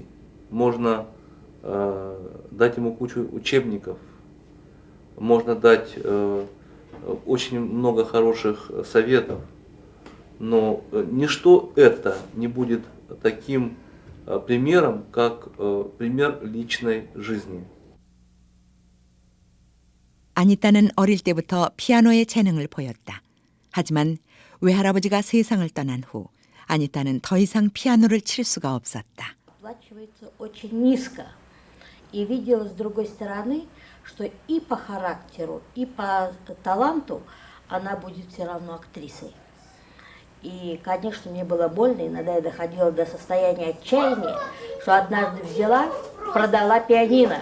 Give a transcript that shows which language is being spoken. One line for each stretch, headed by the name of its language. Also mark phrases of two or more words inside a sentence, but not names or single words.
Russian: Можно дать ему кучу учебников, можно дать очень много хороших советов, но ничто это не будет таким примером, как пример личной жизни.
Korean: 아니타는 어릴 때부터 피아노의 재능을 보였다. 하지만 외할아버지가 세상을 떠난 후 아니타는 더 이상 피아노를 칠 수가 없었다.
Russian: Оплачивается очень низко. И видела с другой стороны, что и по характеру, и по таланту она будет все равно актрисой. И, конечно, мне было больно, иногда я доходила до состояния отчаяния, что однажды взяла, продала пианино.